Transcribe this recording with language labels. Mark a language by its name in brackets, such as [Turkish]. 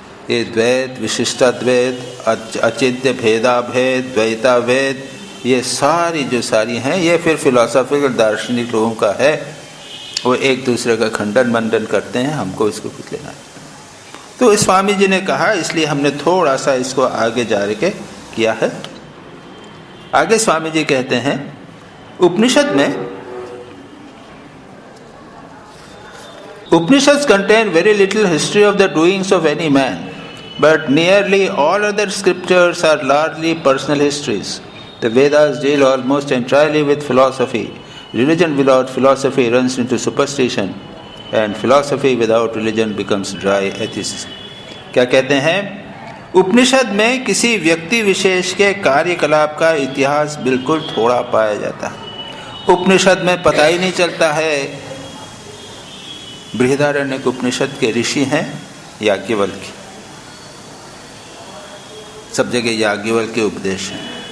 [Hindi] ये द्वैत, विशिष्टाद्वैत, अचिंत्य भेदाभेद, द्वैताभेद, ये सारी जो सारी हैं, ये फिर फिलोसॉफिकल दार्शनिक लोगों का है। वो एक दूसरे का खंडन मंडन करते हैं, हमको इसको कुछ लेना है। तो स्वामी जी ने कहा, इसलिए हमने थोड़ा सा इसको आगे जा के किया है। आगे स्वामी जी कहते हैं, उपनिषद [English] contain very little history of the doings of any man, but nearly all other scriptures are largely personal histories. The Vedas deal almost entirely with philosophy. Religion without philosophy runs into superstition, and philosophy without religion becomes dry atheism. [Hindi] क्या कहते हैं? उपनिषद में किसी व्यक्ति विशेष के कार्यकलाप का इतिहास बिल्कुल थोड़ा पाया जाता है। उपनिषद में पता ही नहीं चलता है। बृहदारण्यक उपनिषद के ऋषि हैं याज्ञवल्क्य, सब जगह याज्ञवल्क्य के उपदेश हैं।